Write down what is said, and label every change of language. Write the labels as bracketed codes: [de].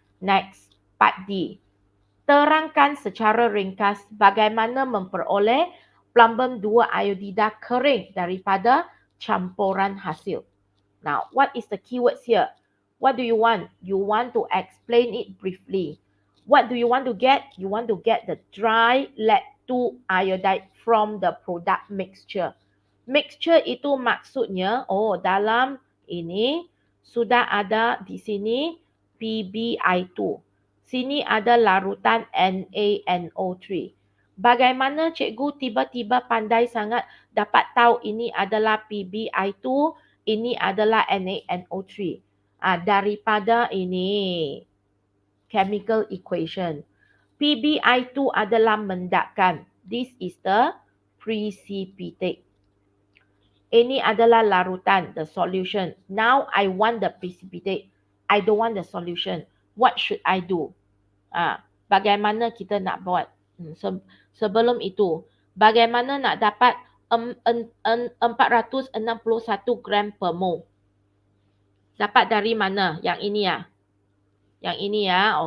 [en] Next, part D. [ms] Terangkan secara ringkas bagaimana memperoleh plumbum 2 iodida kering daripada campuran hasil. [en] Now, what is the keywords here? What do you want? You want to explain it briefly. What do you want to get? You want to get the dry lead 2 iodide from the product mixture. [ms] Mixture itu maksudnya, dalam ini sudah ada di sini PbI2. Sini ada larutan NaNO3. Bagaimana cikgu tiba-tiba pandai sangat dapat tahu ini adalah PbI2, ini adalah NaNO3. Daripada ini chemical equation. PbI2 adalah mendakan. [en] This is the precipitate. [ms] Ini adalah larutan, [en] the solution. Now I want the precipitate. I don't want the solution. What should I do? [ms] Bagaimana kita nak buat? Sebelum itu, bagaimana nak dapat 461 gram per mol? Dapat dari mana? Yang ini ya? Yang ini ya?